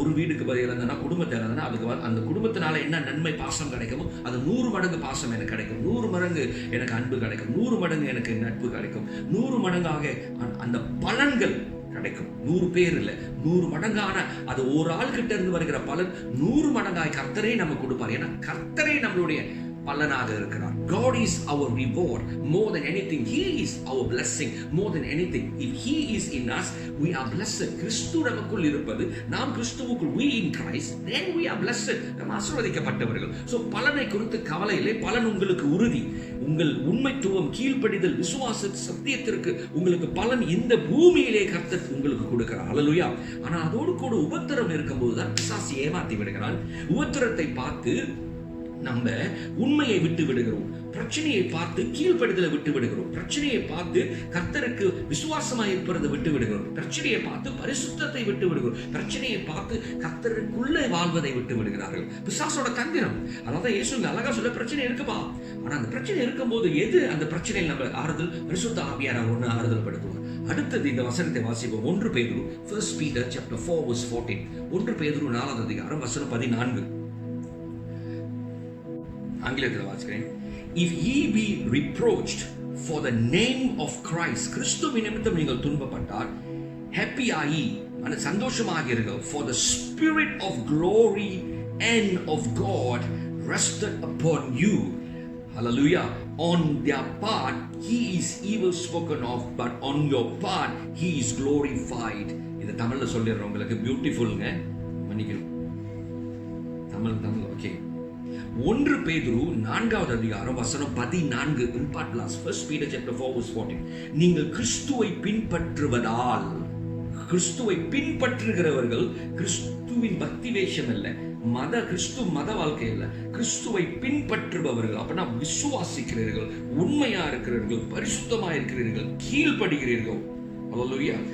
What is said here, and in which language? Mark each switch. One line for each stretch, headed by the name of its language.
Tamil: ஒரு வீடுக்கு பதில் இருந்ததுன்னா, குடும்பத்தை இருந்ததுன்னா, அதுக்கு அந்த குடும்பத்தினால என்ன நன்மை பாசம் கிடைக்குமோ அது 100 மடங்கு பாசம் எனக்கு கிடைக்கும். 100 மடங்கு எனக்கு அன்பு கிடைக்கும். 100 மடங்கு எனக்கு நட்பு கிடைக்கும். 100 மடங்காக அந்த பலன்கள் கிடைக்கும். 100 பேர் இல்ல, 100 மடங்கான அது ஒரு ஆள் கிட்ட இருந்து வருகிற பலன் 100 மடங்காய் கர்த்தரே நமக்கு கொடுப்பார். ஏன்னா கர்த்தரே நம்மளுடைய பலனாக இருக்கிறார்.
English: God is our reward more than anything. He is our blessing more than anything. If He is in us, we are blessed.
Tamil: கிறிஸ்து நமக்குள் இருப்பது, நாம் கிறிஸ்துவுக்குள்,
English: we in Christ, then we are blessed.
Tamil: நாம் ஆசீர்வதிக்கப்பட்டவர்கள். சோ பலனை குறித்து கவலை இல்லை. பலன் உங்களுக்கு உறுதி. உங்கள் உண்மைத்துவம், கீழ்ப்படிதல், விசுவாச சத்தியத்திற்கு உங்களுக்கு பலன் இந்த பூமியிலே கர்த்தர் உங்களுக்கு கொடுக்கிறார். அல்லேலூயா. ஆனா அதோடு கூட உபத்திரம் இருக்கும்போது தான் பிசாசு ஏமாத்தி விடுகிறான். உபத்திரத்தை பார்த்து நம்ம உண்மையை விட்டு விடுகிறோம். பிரச்சனையை பார்த்து கீழ்ப்படுதலை விட்டு விடுகிறோம். பிரச்சனையை பார்த்து கர்த்தருக்கு விசுவாசமாய் இருப்பதை விட்டு விடுகிறோம். பிரச்சனையை பார்த்து பரிசுத்தத்தை விட்டு விடுகிறோம். பிரச்சனையை பார்த்து கர்த்தருக்குள்ளே வாழ்வதை விட்டு விடுகிறார்கள். பிசாசோட தந்திரம். அதாவது இயேசு அழகா சொல்ல, பிரச்சனை இருக்குப்பா. ஆனா அந்த பிரச்சனை இருக்கும்போது எது அந்த பிரச்சனையில் நம்ம ஆறுதல்? பரிசுத்த ஆவியானவர் ஒன்று ஆறுதல் படுத்துவார். அடுத்தது இந்த வசனத்தை வாசிப்போம். 1 பேதுரு 1
English: Peter chapter 4 verse 14.
Tamil: 1 பேதுரு 4 அதிகாரம் வசனம் 14. ஆங்கிலத்தில் வாசிக்கிறேன்.
English: If ye be reproached for the name of Christ,
Tamil: கிறிஸ்துவின் நிமித்தம் நீங்கள் துன்பப்பட்டால்
English: happy are ye,
Tamil: சந்தோஷமாக இருங்கள்.
English: For the spirit of glory and of God rested upon you. Hallelujah. On their part he is evil spoken of, but on your part he is glorified.
Tamil: இது தமிழ்ல சொல்லிடுறேன் உங்களுக்கு. பியூட்டிஃபுல்ங்க, மன்னிக்கணும். தமிழ் ஓகே. 1 பேதுரு 4 அதிகாரம் வசனம் 14.
English: இம்பார்ட் லாஸ் 1 Peter chapter 4 verse 14.
Tamil: நீங்கள் கிறிஸ்துவை பின்பற்றுவதால், கிறிஸ்துவை பின்பற்றுகிறவர்கள் கிறிஸ்துவின் பக்தி வேஷம் அல்ல, கிறிஸ்து மத வாழ்க்கை இல்ல, கிறிஸ்துவை பின்பற்றுபவர்கள். அப்படின்னா விசுவாசிக்கிறீர்கள், உண்மையா இருக்கிறீர்கள், பரிசுத்தமா இருக்கிறீர்கள், கீழ்ப்படுகிறீர்கள். அல்லேலூயா.